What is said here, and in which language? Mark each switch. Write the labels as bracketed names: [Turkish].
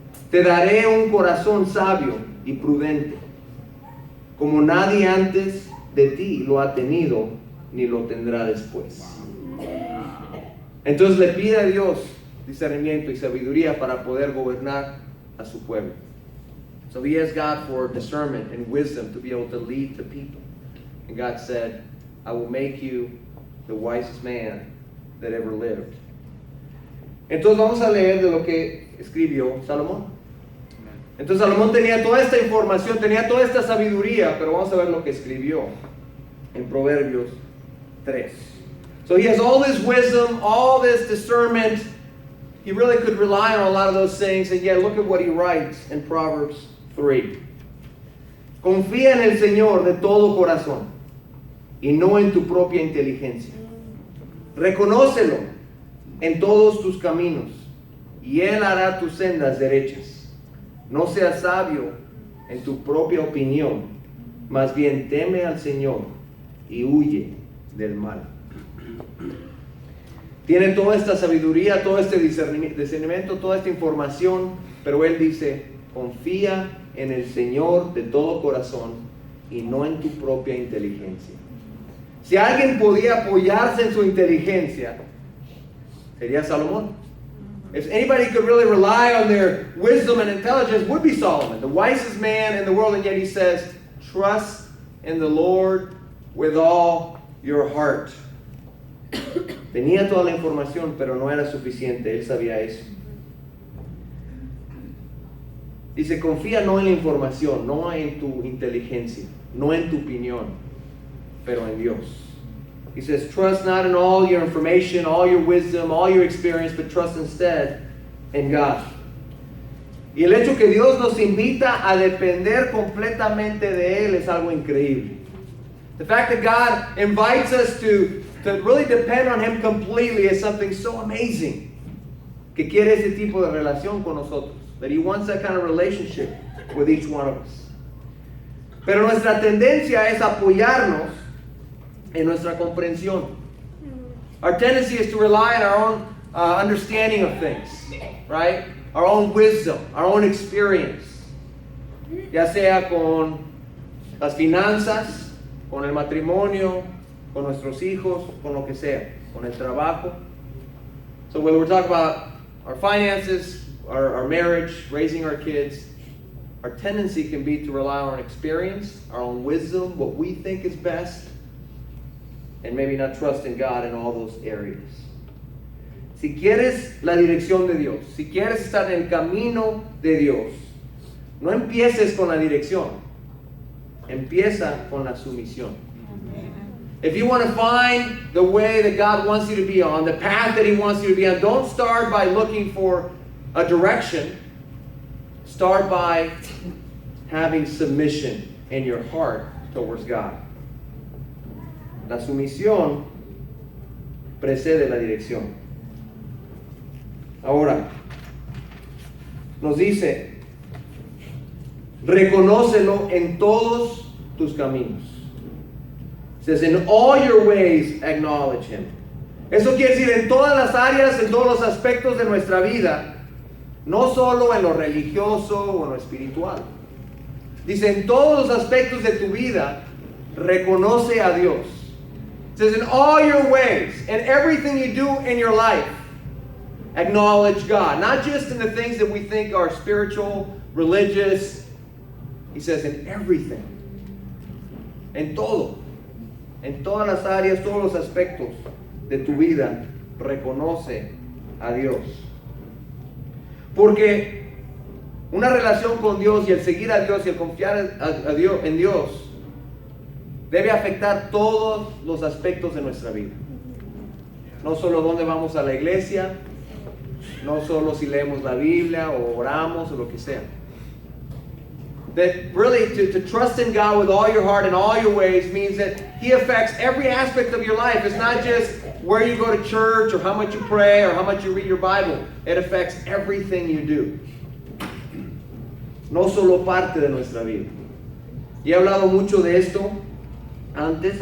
[Spanish] Te daré un corazón sabio y prudente, como nadie antes de ti lo ha tenido, ni lo tendrá después. Entonces le pide a Dios discernimiento y sabiduría para poder gobernar a su pueblo. [English] So he asked God for discernment and wisdom to be able to lead the people. And God said, I will make you the wisest man that ever lived. [Spanish] Entonces vamos a leer de lo que escribió Salomón. Entonces Salomón tenía toda esta información, tenía toda esta sabiduría, pero vamos a ver lo que escribió en Proverbios 3. [English] So he has all this wisdom, all this discernment. He really could rely on a lot of those things, and yet look at what he writes in Proverbs 3. [Spanish] Confía en el Señor de todo corazón y no en tu propia inteligencia. Reconócelo en todos tus caminos y Él hará tus sendas derechas. No seas sabio en tu propia opinión, más bien teme al Señor y huye del mal. Tiene toda esta sabiduría, todo este discernimiento, toda esta información, pero él dice, confía en el Señor de todo corazón y no en tu propia inteligencia. Si alguien podía apoyarse en su inteligencia, sería Salomón. [English] If anybody could really rely on their wisdom and intelligence, would be Solomon, the wisest man in the world, and yet he says, trust in the Lord with all your heart. [Spanish] Tenía toda la información, pero no era suficiente, él sabía eso. Dice, confía no en la información, no en tu inteligencia, no en tu opinión, pero en Dios. [English] He says, trust not in all your information, all your wisdom, all your experience, but trust instead in God. [Spanish] Y el hecho que Dios nos invita a depender completamente de Él es algo increíble. [English] The fact that God invites us to really depend on Him completely is something so amazing. [Spanish] Que quiere ese tipo de relación con nosotros. [English] That He wants that kind of relationship with each one of us. [Spanish] Pero nuestra tendencia es apoyarnos en nuestra comprensión. [English] Our tendency is to rely on our own understanding of things, right? Our own wisdom, our own experience. [Spanish] Ya sea con las finanzas, con el matrimonio, con nuestros hijos, con lo que sea, con el trabajo. [English] So whether we're talking about our finances, our marriage, raising our kids, our tendency can be to rely on experience, our own wisdom, what we think is best, and maybe not trust in God in all those areas. [Spanish] Si quieres la dirección de Dios, si quieres estar en el camino de Dios, no empieces con la dirección, empieza con la sumisión. [English] If you want to find the way that God wants you to be on, the path that He wants you to be on, don't start by looking for a direction. Start by having submission in your heart towards God. [Spanish] La sumisión precede la dirección. Ahora, nos dice, reconócelo en todos tus caminos. [English] It says, in all your ways acknowledge Him. [Spanish] Eso quiere decir en todas las áreas, en todos los aspectos de nuestra vida, no solo en lo religioso o en lo espiritual. Dice, en todos los aspectos de tu vida, reconoce a Dios. [English] It says, in all your ways, in everything you do in your life, acknowledge God. Not just in the things that we think are spiritual, religious. He says, in everything. [Spanish] En todo. En todas las áreas, todos los aspectos de tu vida, reconoce a Dios. Porque una relación con Dios y el seguir a Dios y el confiar en Dios debe afectar todos los aspectos de nuestra vida. No solo dónde vamos a la iglesia, no solo si leemos la Biblia o oramos o lo que sea. [English] That really to trust in God with all your heart and all your ways means that He affects every aspect of your life. It's not just where you go to church or how much you pray or how much you read your Bible. It affects everything you do. [Spanish] No solo parte de nuestra vida. Y he hablado mucho de esto antes.